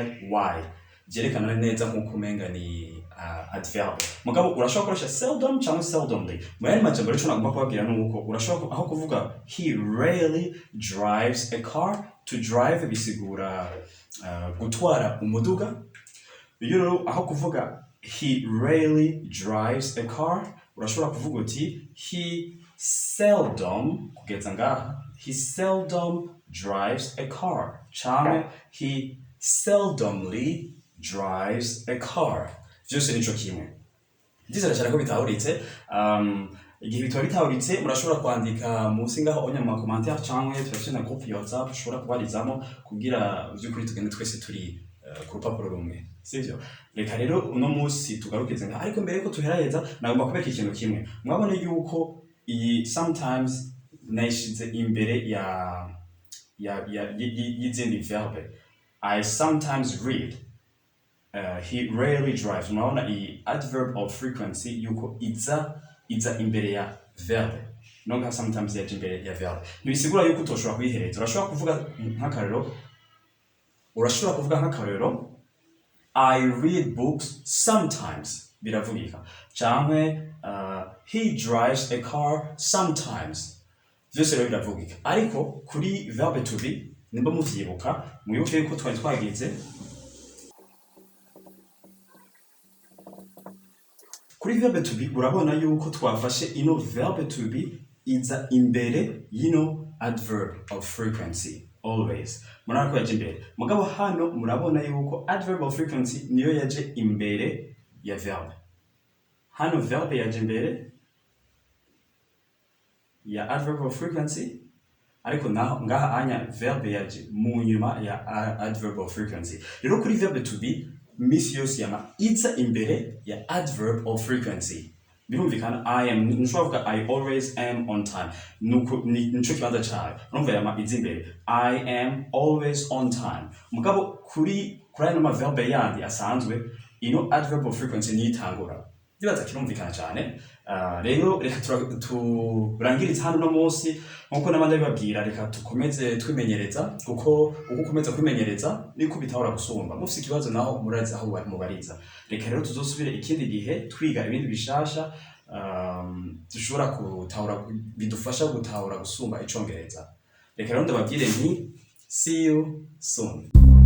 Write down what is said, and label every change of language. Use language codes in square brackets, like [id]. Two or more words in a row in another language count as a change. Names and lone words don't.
[rn] Byerekana neza nkuko umenga ni adverb. Mugabo urashobora gukoresha seldom cyangwa seldomly. Mu yandi majambo rero nagomba kubabwira nuko urashobora aho kuvuga [en] he rarely drives a car. To drive [rn] bisigura gutwara umuduga. Iyo rero aho kuvuga [en] he rarely drives a car, [rn] urashobora kuvuga uti [en] he seldom, [rn] kugeza ngaha, [en] he seldom drives a car, cyangwa he seldomly drives a car. [rn] Vyose nico kimwe. Ndizera cyane ko bitahuritse. Igihe bitaba bitahuritse murashobora kwandika munsi ngaho onya mu commentaire cyangwa turafite na groupe ya WhatsApp ushobora kubarizamo kugira vy'ukuri tugende twese turi ku rupapuro rumwe, sivyo? Reka rero uno munsi tugarukize nga ariko mbere ko tuheraheza nagomba kubereka ikintu kimwe. Mwabona yuko iyi sometimes nayishize imbere y'izindi verbe. [en] I sometimes read. He rarely drives. [rn] Mwabona iyi [en] adverb of frequency [rn] yuko iza imbere ya verbe. Nonga sometimes yaje imbere ya verbe. Nibisigura yuko utoshobora kuyihereza. Urashobora kuvuga nk'akarero [en] I read books sometimes. [rn] Biravugika. [en] Cyangwa he drives a car sometimes. [rn] Vyose rero biravugika. Ariko kuri verbe [en] to be [rn] nimba muvyibuka mwibuke yuko twari twagize kuri verbe [en] to be [rn] urabona yuko twafashe ino verbe [en] to be [rn] iza imbere [en] adverb of frequency always. [rn] Murabona ko yaje imbere. Mugabo hano murabona yuko [en] adverb of frequency [rn] niyo yaje imbere ya verbe. Hano verbe yaje imbere ya [en] adverb of frequency, [rn] ariko ngaha anya verbe yaje mu nyuma ya [en] adverb of frequency. [rn] Rero kuri verbe [en] to be [rn] misi yose yama iza imbere ya [en] adverb of frequency. [rn] Birumvikana [en] I am, [rn] nshobora [en] I always am on time. [rn] Nico kibanza cyawe. Urumva yama iza imbere. [en] I am always on time. [rn] Mugabo kuri aya ma verbe yandi asanzwe ino [en] adverb of frequency [rn] niyitangura. Ndibaza kirumvikana cyane. Rero reka turangiriza hano no munsi nkuko nabandi babwira, reka tukomeze twimenyereza kuko uko ukomeza kwimenyereza niko bitahora gusumba. Mufite ikibazo naho murazi aho mubariza. Reka rero tuzosubire ikindi gihe twiga ibindi bishasha dushobora gutahura bidufasha gutahura gusumba icongereza. Reka rero ndababwire nti [en] see you soon.